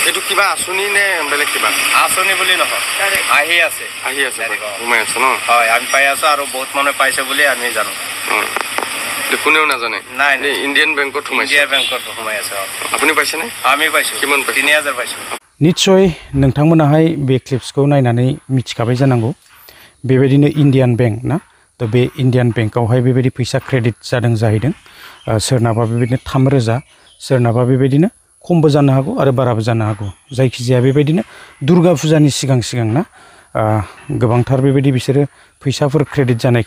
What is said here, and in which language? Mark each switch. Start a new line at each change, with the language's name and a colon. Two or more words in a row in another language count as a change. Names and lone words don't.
Assamese: এইটো কিবা আঁচনি নে বেলেগ কিবা? আঁচনি বুলি নহয়, আহি আছে সোমাই আছে ন? হয়, আমি পাই আছোঁ আৰু বহুত মানুহে পাইছে বুলি আমি জানো। কোনেও নাজানে? নাই, ইণ্ডিয়ান বেংকত সোমাইছে। ইণ্ডিয়ান বেংকত সোমাই আছে। আপুনি পাইছেনে? আমি পাইছোঁ। কিমান পাইছে? ৩,০০০ পাইছোঁ।
Bodo: निश्चय नोंथांमोनाहाय बे क्लिप्सखौ नायनानै मिथिखाबाय जानांगौ। बेबायदिनो इन्डियान बेंक ना, तो बे इन्डियान बेंकआवहाय बेबायदि फैसा क्रेडिट जादों जाहैदों सोरनाबा बेबायदिनो 3,000 सोरनाबा बेबायदिनो खमबो जानो हागौ आरो बाराबो जानो हागौ जायखिजाया बेबायदिनो दुर्गा फुजानि सिगां ना गोबांथार बेबायदि बिसोरो फैसाफोर क्रेडिट जानायखौ